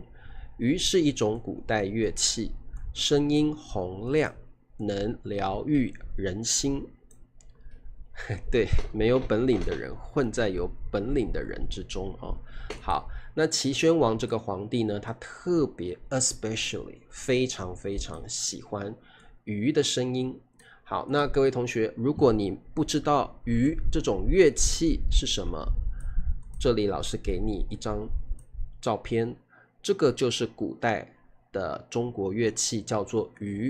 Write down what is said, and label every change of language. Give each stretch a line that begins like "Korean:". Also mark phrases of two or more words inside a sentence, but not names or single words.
Chinese: 竽是一種古代樂器，聲音洪亮，能療癒人心。對，沒有本領的人混在有本領的人之中好，那齊宣王這個皇帝呢，他特別 especially 非常非常喜歡竽的聲音。好，那各位同學，如果你不知道竽這種樂器是什麼，這裡老師給你一張照片。這個就是古代的中國樂器，叫做竽。